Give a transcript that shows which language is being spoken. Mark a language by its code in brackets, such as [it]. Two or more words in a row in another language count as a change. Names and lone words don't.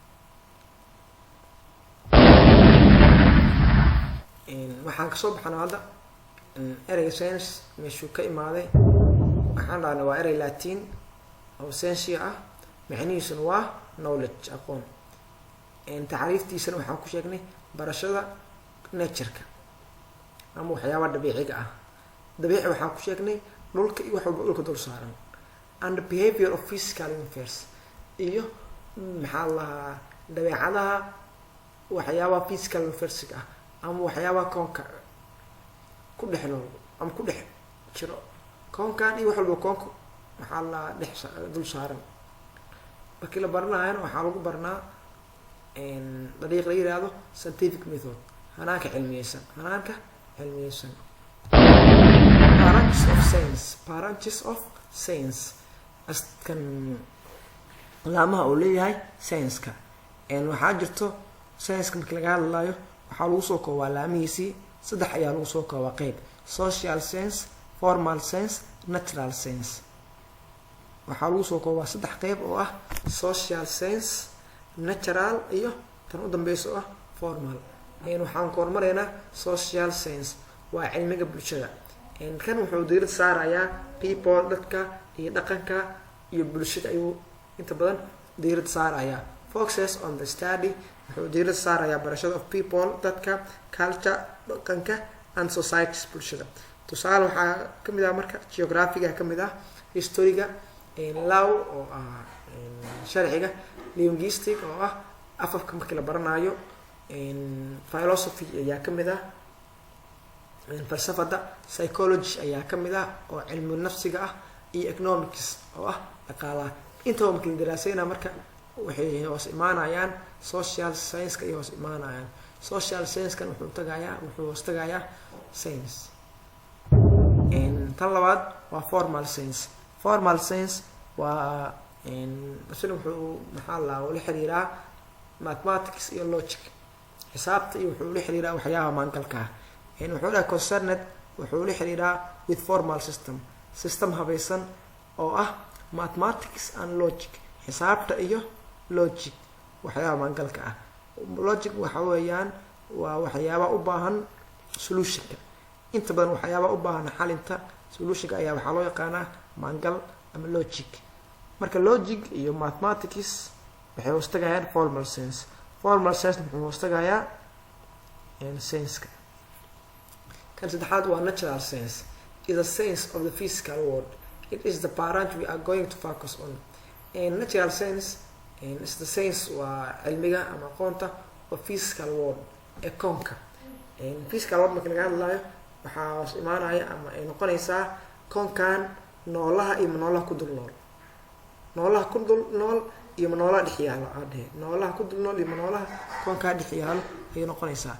[so] waxaan kasoo baxnaa hadda ereyga science meeshuu ka imaaday waxaan dhahnay waa erey Latin oo scientia ah macnihiisuna waa knowledge aqoon tacriiftiisana waxaan ku sheegnay barashada nature-ka ama waxyaabaha dabiiciga ah dabiici waxaan ku sheegnay dhulka iyo wax walba dhulka dul saaran [en] and behavior of physical affairs [so] iyo maxaa lahaa dabeecadaha waxyaabaha [en] physical affairs [so] ah ama waxyaabaha koonka ku dhex nool ama ku dhex jiro koonkan iyo wax walba koonka waxaa la dhex dul saaran markii la baranaayana waxaa lagu barnaa dariiq la yiraahdo [en] scientific method [so] hanaanka cilmiyeysan [en] branches of science [so] askan laamaha uu leeyahay science-ka waxaa jirto science-ka markii laga hadlayo waxaa lagu soo koobaa laamihiisii saddex ayaa lagu soo koobaa qeyb [en] social science formal science natural science [so] waxaa lagu soo koobaa saddex qeyb oo ah [en] social science natural [so] iyo tan u dambeysa oo ah formal waxaan kormaraynaa [en] social science [so] waa cilmiga bulshada kan wuxuu diirad saarayaa people dadka iyo dhaqanka iyo bulshada ayuu inta badan diirad saarayaa [en] focuses on the study [so] wuxuu diirad saarayaa barashada [en] of people [so] dadka culture dhaqanka [en] and societies [so] bulshada. tusaale waxaa kamid ah marka geographiga kamid ah, historyga, law oo ah sharciga, linguistic oo ah afafka markii la baranayo, philosophy ayaa kamid ah, falsafada, psychology ayaa kamid ah oo cilmi nafsiga ah, iyo economics oo ah dhaqaalaha. intaba markii la daraasayna marka waxay hoos imaanayaan [en] social science-ka [so] iyo hoos imaanayaan. [en] social science-kan [so] wuxuu hoos tagayaa science. tan labaad waa [en] formal science. formal science [so] waa asina wuxuu maxaa la xiriiraa mathematics iyo logic, xisaabta, iyo wuxuu la xiriiraa waxyaabaha maangalka ah. wuxuu dhahay concerned wuxuu la xiriiraa [en] with formal system [so] habaysan oo ah [en] mathematics and logic, [so] xisaabta iyo logic, waxyaabaha maangalka ah. logic waxa weeyaan waa waxyaaba u baahan solutionka. inta badan waxyaaba u baahan xalinta solutionka ayaa waxaa loo yaqaanaa maangal ama logic. marka logic iyo mathematics waxay hoos tagayaan [en] formal science. formal science [so] wuxuu hoos tagayaa science-ka. kan saddexaad waa [en] natural science. is a science of the physical world. it is the part we are going to focus on. natural science is the science [so] waa cilmiga ama aqoonta oo [en] physical world [so] ee koonka. [en] physical world [so] marka laga hadlayo waxaa hoos imaanaya ama ay noqonaysaa koonkan noolaha iyo noolaha ku dul nool, noolaha ku dul nool iyo noolaha dhex yaalo noolaha ku dul nool iyo noolaha koonka dhex yaalo ay noqonaysaa.